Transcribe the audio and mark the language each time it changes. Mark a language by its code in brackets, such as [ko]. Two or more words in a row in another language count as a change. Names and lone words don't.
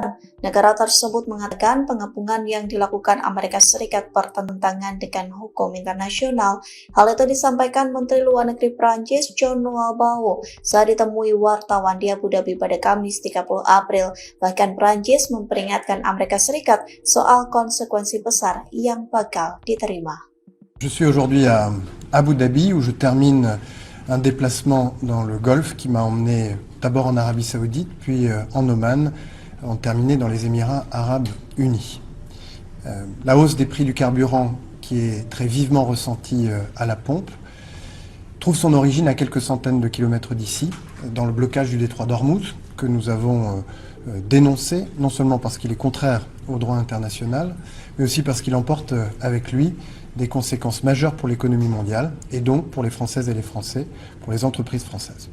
[id] Negara tersebut mengatakan pengepungan yang dilakukan Amerika Serikat bertentangan dengan hukum internasional. Hal itu disampaikan Menteri Luar Negeri Prancis Jean-Noël Barrot saat ditemui wartawan di Abu Dhabi pada Kamis 30 April. Bahkan Prancis memperingatkan Amerika Serikat soal konsekuensi besar yang bakal diterima. [fr] Je suis aujourd'hui à Abu Dhabi où je termine un déplacement dans le Golfe qui m'a emmené d'abord en Arabie Saoudite, puis en Oman, en terminé dans les Émirats Arabes Unis. La hausse des prix du carburant, qui est très vivement ressentie à la pompe, trouve son origine à quelques centaines de kilomètres d'ici, dans le blocage du détroit d'Ormuz, que nous avons dénoncé, non seulement parce qu'il est contraire au droit international, mais aussi parce qu'il emporte avec lui des conséquences majeures pour l'économie mondiale et donc pour les Françaises et les Français, pour les entreprises françaises.